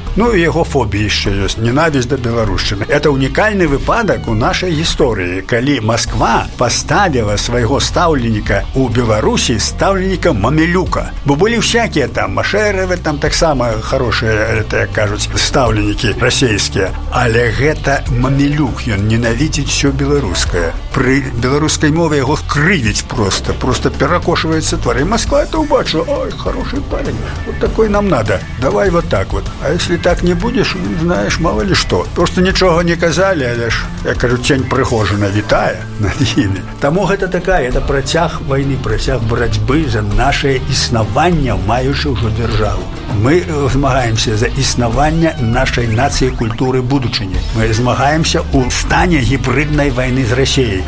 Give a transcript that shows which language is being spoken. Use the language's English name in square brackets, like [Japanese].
[Belarusian] Ну і яго фобія яшчэ ёсць, ненавісць да беларушчыны. Гэта унікальны выпадак у нашай гісторыі, калі Масква паставіла свайго стаўленіка ў Беларусі стаўленіка мамелюка. Бо былі ўсякія там Машэрэвы, там таксама хорошыя, гэта як кажуць, стаўленікі расійскія, але гэта мамелюк, ён ненавідзіць усё беларускае. Пры беларускай мове яго крывіць проста, проста перакошваецца твар. [Russian] І Масква это ўбачыла, ой, хорошы парень, вот такой нам надо, давай вот так вот. А если так не будешь, знаешь, мало ли что. [Belarusian] Просто нічого не казалі, але ж, я кажу, тень прыгожана вітае над імі. Таму гэта такая, это працяг вайны, працяг барацьбы за наше існаванне, маючы ўжо дзяржаву. Мы змагаемся за існаванне нашай нацыі, культуры, будучыні. Мы змагаемся ў стане гібрыднай вайны з Расіяй.